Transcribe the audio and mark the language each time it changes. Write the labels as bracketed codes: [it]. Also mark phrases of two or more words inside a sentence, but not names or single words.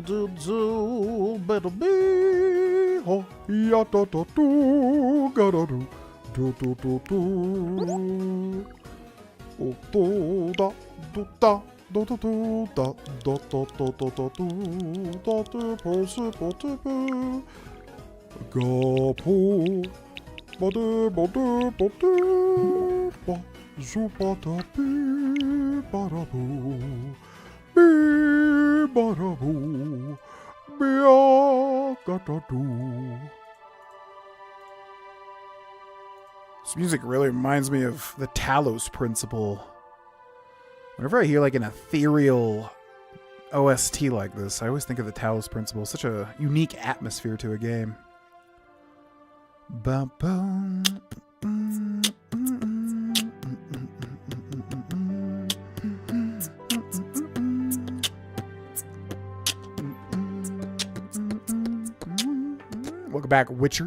[en] do do better be ho ya to do ga do do do do do o do da do da do do do da do do do do do do da do possible Go po bade bade bade ba zupata bi barabu bi barabu bi gatadu. This music really reminds me of the Talos Principle. Whenever I hear like an ethereal OST like this, I always think of the Talos Principle. Such a unique atmosphere to a game. Welcome back, Witcher.